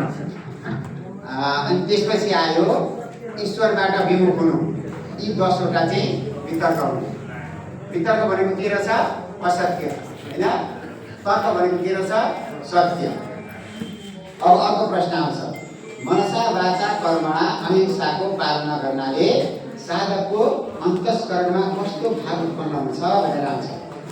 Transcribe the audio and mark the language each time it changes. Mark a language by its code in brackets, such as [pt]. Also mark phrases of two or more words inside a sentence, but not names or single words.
[ne] अनि त्यसपछि आयो ईश्वरबाट विमुख हुनु। यी 10 वटा चाहिँ वितर्क हुनु। वितर्क भनेको के रहेछ, असत्य होइन। तर्क भनेको के रहेछ, सत्य। अब अर्को प्रश्न आउँछ, [sa] मनसा वाचा कर्मणा [ne] अहिंसाको पालना गर्नाले साधकको अन्तस्करणमा कस्तो भाव उत्पन्न हुन्छ भनेर आउँछ।